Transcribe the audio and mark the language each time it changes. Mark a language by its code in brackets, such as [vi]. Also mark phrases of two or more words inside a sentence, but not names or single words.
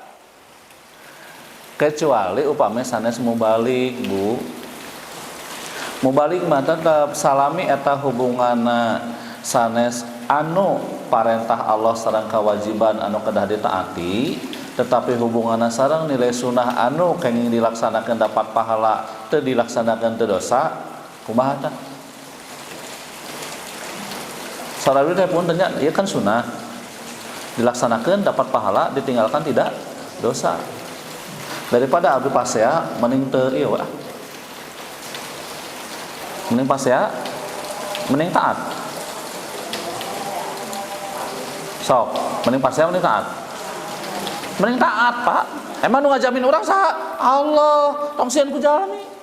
[su] kecuali upami sanes mubalik Bu mubalik mah tetep salami eta hubunganna sanes anu parentah Allah sareng kewajiban anu kedah ditaati tetapi hubunganna sareng nilai sunnah anu kenging dilaksanakeun [id] dapat pahala [su] teu dilaksanakeun teu dosa kumaha tah sarawir teh pun tanya ieu kan sunnah dilaksanakeun [id] dapat pahala ditinggalkan tidak dosa daripada [su] abdi pasea mending teu ieu we mending pasea mending taat sok mending pasea mending taat mending taat Pak emang nu ngajamin urang saha Allah tong sieun ku jalmi